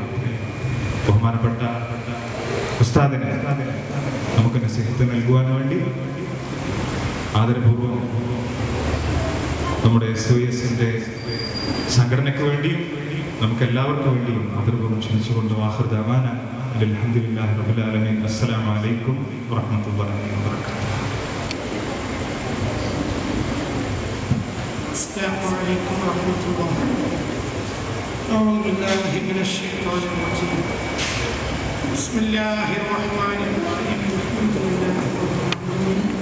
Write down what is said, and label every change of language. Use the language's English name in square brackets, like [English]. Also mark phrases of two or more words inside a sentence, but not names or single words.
[Malayalam] ബഹുമാനപ്പെട്ട ഉസ്താദിനെ നമുക്ക് നസീഹത്ത് നൽകുവാൻ വേണ്ടി ആദരപൂർവ്വം നമ്മുടെ SYSൻ്റെ സംഘടനയ്ക്ക് വേണ്ടിയും നമുക്ക് എല്ലാവർക്കും വേണ്ടിയും ആദരപൂർവ്വം ക്ഷണിച്ചുകൊണ്ട് [Arabic] آخر دعوانا الحمد لله رب العالمين. السلام عليكم ورحمة الله وبركاته. السلام عليكم ورحمة الله. أعوذ بالله من الشيطان الرجيم. بسم الله الرحمن الرحيم. الحمد لله رب العالمين.